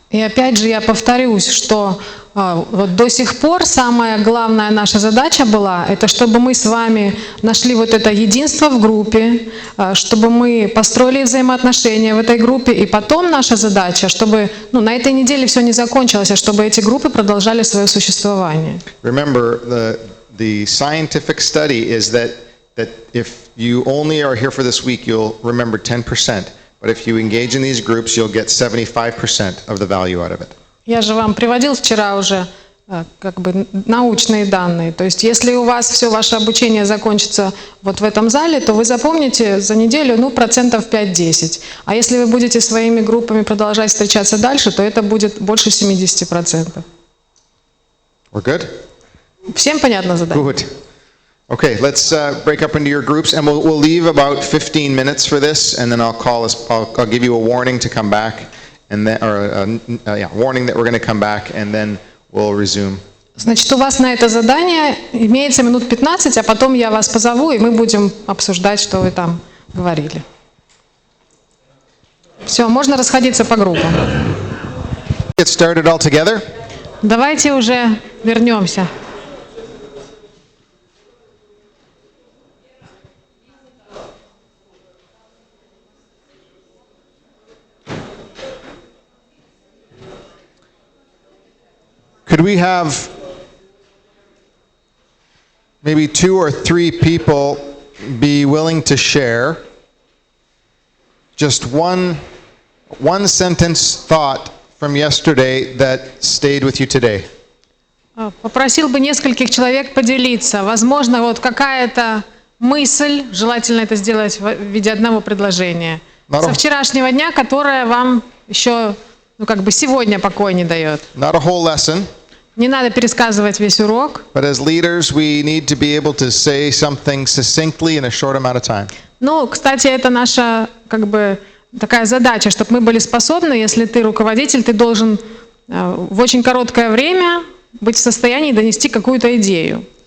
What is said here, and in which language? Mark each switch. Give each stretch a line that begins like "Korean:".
Russian: И опять же я повторюсь, что до сих пор самая главная наша задача была, это чтобы мы с вами нашли это единство в группе, чтобы мы построили взаимоотношения в этой группе, и потом наша задача, чтобы на этой неделе все не закончилось, а чтобы эти группы продолжали свое существование.
English: Remember, the scientific study is that if you only are here for this week, you'll remember 10%. But if you engage in these groups, you'll get 75% of the value out of it.
Russian: Я же вам приводил вчера уже научные данные. То есть, если у вас все ваше обучение закончится в этом зале, то вы запомните за неделю, 5-10%. А если вы будете своими группами продолжать встречаться дальше, то это будет больше 70%.
English: We're good?
Russian: Всем понятно задание?
English: Good. Okay, let's break up into your groups, and we'll leave about 15 minutes for this, and then I'll give you a warning to come back, and then, warning that we're going to come back, and then we'll resume.
Russian: Значит, у вас на это задание имеется минут 15, а потом я вас позову, и мы будем обсуждать, что вы там говорили. Все, можно расходиться по группам.
English: Get started all together.
Russian: Давайте уже вернемся.
English: Could we have maybe 2 or 3 people be willing to share just one sentence thought from yesterday that stayed with you today?
Russian: Попросил бы нескольких человек поделиться. Возможно, какая-то мысль, желательно это сделать в виде одного предложения, со вчерашнего дня, которая вам еще, сегодня покоя не дает.
English: Not a whole lesson.
Russian: Не надо пересказывать весь урок.
English: But as leaders, we need to be able to say something succinctly in a short amount of time.
Russian: Кстати, это наша такая задача, чтобы мы были способны, если ты руководитель, ты должен в очень короткое время быть в состоянии донести какую-то идею.